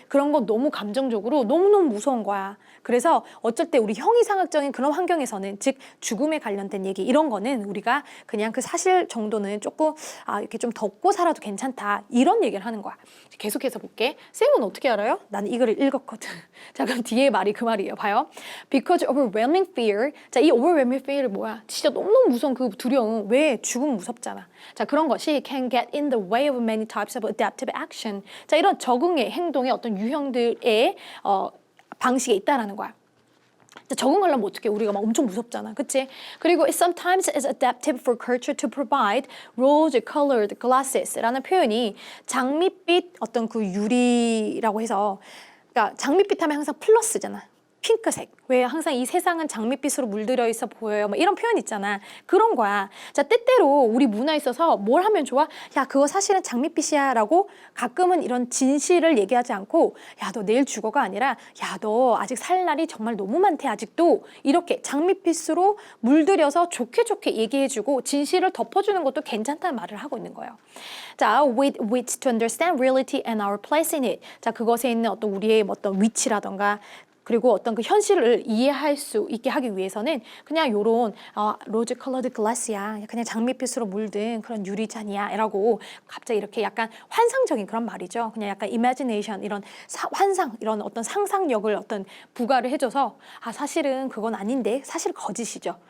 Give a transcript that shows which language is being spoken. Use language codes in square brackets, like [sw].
[ko] 그런 건 너무 감정적으로 너무너무 무서운 거야. 그래서 어쩔 때 우리 형이상학적인 그런 환경에서는 즉 죽음에 관련된 얘기 이런 거는 우리가 그냥 그 사실 정도는 조금 이렇게 좀 덮고 살아도 괜찮다. 이런 얘기를 하는 거야. 계속해서 볼게. 쌤은 어떻게 알아요? 나는 이 글을 읽었거든. 자, 그럼 뒤에 말이 그 말이에요. [en] 봐요. Because overwhelming fear. [ko] 자, 이 overwhelming fear 이 뭐야? 진짜 너무너무 무서운 그 두려움. 왜? 죽음 무섭잖아. [en] 자, 그런 것이 can get in the way of many types of adaptive action. [ko] 자, 이런 적응의 행동의 어떤 유형들의 방식에 있다라는 거야. 적응하려면 어떻게 우리가 막 엄청 무섭잖아. 그치? 그리고 it sometimes is adaptive for culture to provide rose-colored glasses 라는 표현이 장밋빛 어떤 그 유리라고 해서 그러니까 장밋빛 하면 항상 플러스잖아. 핑크색. 왜 항상 이 세상은 장밋빛으로 물들여 있어 보여요. 뭐 이런 표현 있잖아. 그런 거야. 자, 때때로 우리 문화에 있어서 뭘 하면 좋아? 야, 그거 사실은 장밋빛이야 라고 가끔은 이런 진실을 얘기하지 않고 야, 너 내일 죽어가 아니라 야, 너 아직 살 날이 정말 너무 많대 아직도 이렇게 장밋빛으로 물들여서 좋게 좋게 얘기해주고 진실을 덮어주는 것도 괜찮다는 말을 하고 있는 거예요. [en] 자, with which to understand reality and our place in it. 자, 그것에 있는 어떤 우리의 어떤 위치라던가 [ko] 그리고 어떤 그 현실을 이해할 수 있게 하기 위해서는 그냥 요런 로즈 컬러드 글라스야, 그냥 장밋빛으로 물든 그런 유리잔이야 라고 갑자기 이렇게 약간 환상적인 그런 말이죠. 그냥 약간 imagination, 이런 환상, 이런 어떤 상상력을 어떤 부과를 해줘서 사실은 그건 아닌데 사실 거짓이죠.